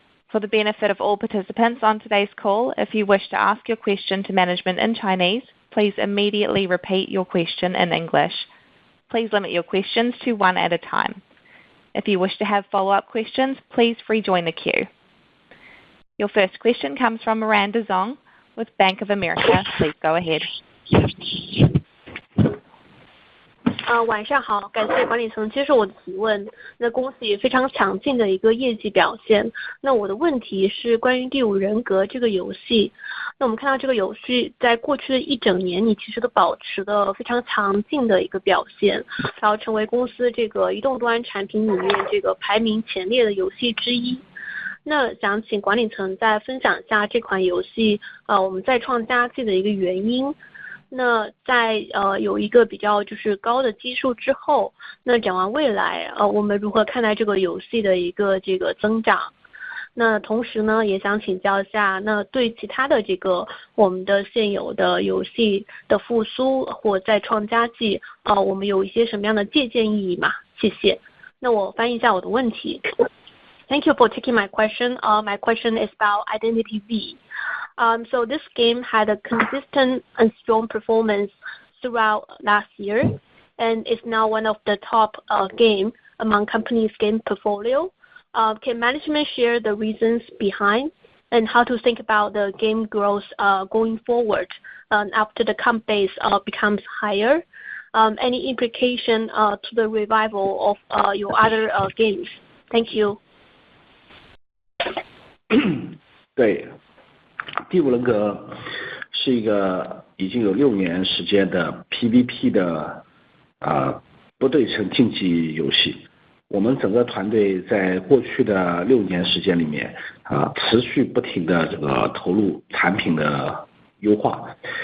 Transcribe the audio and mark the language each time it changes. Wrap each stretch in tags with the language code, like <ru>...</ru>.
<en>For the benefit of all participants on today's call, if you wish to ask your question to management in Chinese, please immediately repeat your question in English. Please limit your questions to 1 at a time. If you wish to have follow-up questions, please rejoin the queue. Your first question comes from Miranda Zong with Bank of America. Please go ahead.</en> <zh>晚上好，感谢管理层接受我的提问。那恭喜非常强劲的一个业绩表现。那我的问题是关于第五人格这个游戏。那我们看到这个游戏在过去的一整年，你其实都保持了非常强劲的一个表现，然后成为公司这个移动端产品里面这个排名前列的游戏之一。那想请管理层再分享一下这款游戏我们再创佳绩的一个原因。那在有一个比较就是高的基数之后，那展望未来我们如何看待这个游戏的一个这个增长？那同时呢，也想请教一下，那对其他的这个我们的现有的游戏的复苏或再创佳绩我们有一些什么样的借鉴意义吗？谢谢。那我翻译一下我的问题。</zh> <en>Thank you for taking my question. My question is about Identity V. So this game had a consistent and strong performance throughout last year, and is now one of the top game among companies' game portfolio. Can management share the reasons behind and how to think about the game growth going forward after the comp base becomes higher? Any implication to the revival of your other games? Thank you.</en> <zh>对，第五人格是一个已经有6年时间的 PVP 的不对称竞技游戏。我们整个团队在过去的6年时间里面持续不停的这个投入产品的优化。</zh>